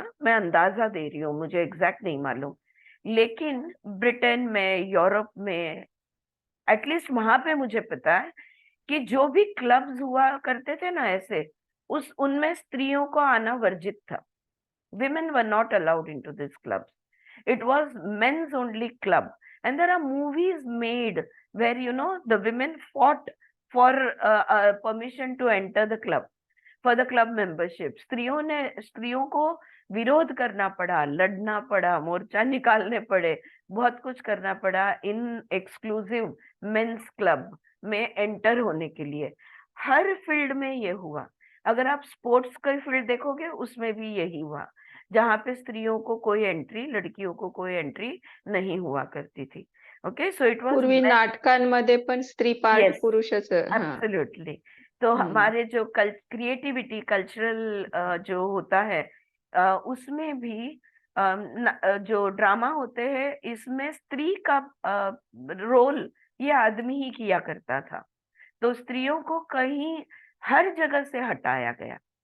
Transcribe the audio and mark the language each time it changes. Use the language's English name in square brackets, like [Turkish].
[Hindi] हाँ, मैं अंदाजा दे रही हूँ, मुझे एग्जैक्ट नहीं मालूम. लेकिन ब्रिटेन में, यूरोप में, एटलीस्ट वहां पे मुझे पता है कि जो भी क्लब्स हुआ करते थे ना ऐसे, उनमें स्त्रियों को आना वर्जित था. [English] Women were not allowed into this clubs. It was men's only club, and there are movies made where the women fought for permission to enter the club, for the club membership. [Hindi] स्त्रियों को विरोध करना पड़ा, लड़ना पड़ा, मोर्चा निकालने पड़े, बहुत कुछ करना पड़ा इन एक्सक्लूसिव मेंस क्लब में एंटर होने के लिए. हर फील्ड में ये हुआ. अगर आप स्पोर्ट्स का फील्ड देखोगे उसमें भी यही हुआ, जहाँ पे स्त्रियों को कोई एंट्री, लड़कियों को कोई एंट्री नहीं हुआ करती थी. [English] okay, so it was [Marathi] पूर्वी नाटकांमध्ये पण स्त्री पार्ट पुरुषच. [English] Absolutely. [Hindi] तो हमारे जो क्रिएटिविटी, कल्चरल जो होता है उसमें भी जो ड्रामा होते हैं इसमें स्त्री का रोल ये आदमी ही किया करता था. तो स्त्रियों को कहीं हर जगह से हटाया गया.